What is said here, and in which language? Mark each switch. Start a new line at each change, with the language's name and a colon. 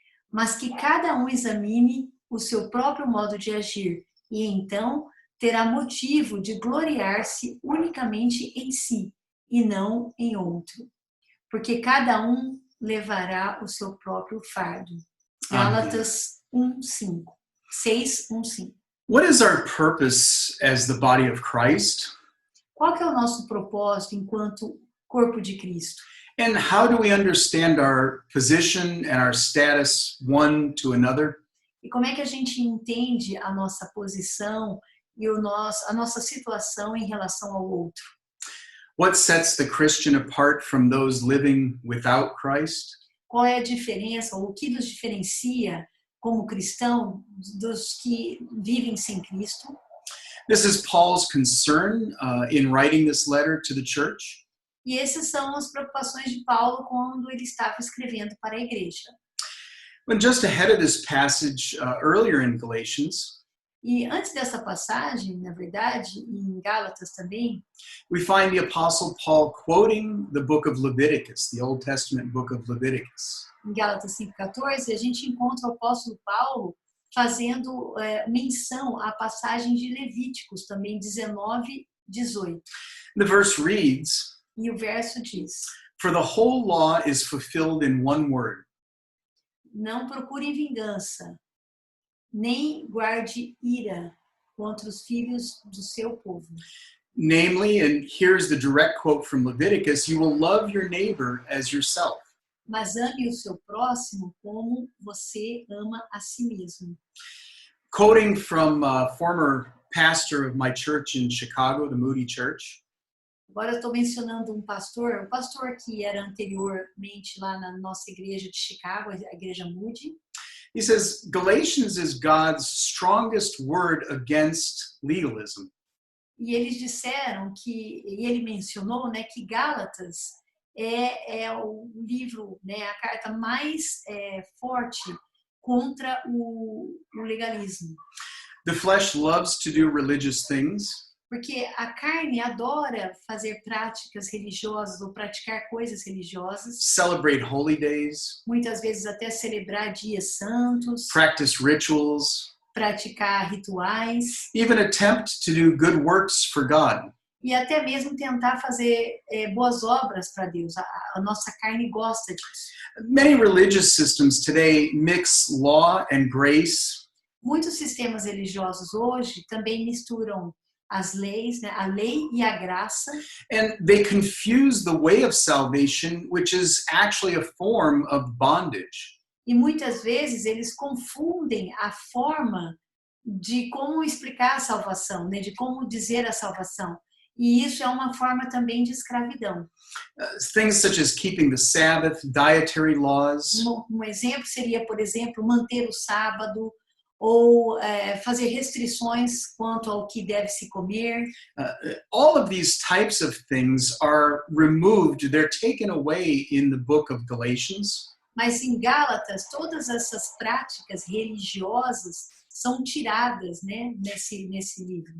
Portuguese: Mas que cada um examine o seu próprio modo de agir, e então terá motivo de gloriar-se unicamente em si, e não em outro. Porque cada um levará o seu próprio fardo. Gálatas 1:5. 6:1-5.
English: What is our purpose as the body of Christ?
Portuguese: Qual que é o nosso propósito enquanto corpo de Cristo?
English: And how do we understand our position and our status one to another?
Portuguese: E como é que a gente entende a nossa posição e a nossa situação em relação ao outro?
English: What sets the Christian apart from those living without Christ?
Portuguese: Qual é a diferença, ou o que nos diferencia como cristão dos que vivem sem Cristo?
English: This is Paul's concern in writing this letter to the church.
Portuguese: E essas são as preocupações de Paulo quando ele estava escrevendo para a igreja.
English: When just ahead of this passage, earlier in Galatians,
Portuguese: E antes dessa passagem, na verdade, em Gálatas também,
English: we find the Apostle Paul quoting the book of Leviticus, the Old Testament book of Leviticus.
Portuguese: em Gálatas 5:14, a gente encontra o apóstolo Paulo fazendo menção à passagem de Levíticos, também 19:18.
English: The verse reads,
Portuguese: E o verso diz:
English: "For the whole law is fulfilled in one word,
Portuguese: não procure vingança, nem guarde ira contra os filhos do seu povo.
English: namely," and here's the direct quote from Leviticus, "you will love your neighbor as yourself."
Portuguese: Mas ame o seu próximo como você ama a si mesmo.
English: Quoting from a former pastor of my church in Chicago, the Moody Church,
Portuguese: Agora eu estou mencionando um pastor, o pastor que era anteriormente lá na nossa igreja de Chicago, a igreja Moody.
English: he says, Galatians is God's strongest word against legalism.
Portuguese: E eles disseram e ele mencionou, né, que Gálatas é o livro, né, a carta mais forte contra o legalismo.
English: The flesh loves to do religious things,
Portuguese: Porque a carne adora fazer práticas religiosas ou praticar coisas religiosas,
English: celebrate holy days,
Portuguese: muitas vezes até celebrar dias santos,
English: practice rituals,
Portuguese: praticar rituais
English: even attempt to do good works for God.
Portuguese: e até mesmo tentar fazer boas obras para Deus. A nossa carne gosta disso.
English: Many religious systems today mix law and grace,
Portuguese: Muitos sistemas religiosos hoje também misturam as leis, né, a lei e a graça,
English: and they confuse the way of salvation, which is actually a form of bondage.
Portuguese: e muitas vezes eles confundem a forma de como explicar a salvação, né, de como dizer a salvação. E isso é uma forma também de escravidão.
English: Things such as keeping the Sabbath, dietary laws,
Portuguese: Um exemplo seria, por exemplo, manter o sábado ou fazer restrições quanto ao que deve se comer.
English: all of these types of things are removed, they're taken away in the book of Galatians.
Portuguese: Mas em Gálatas, todas essas práticas religiosas são tiradas, né, nesse livro.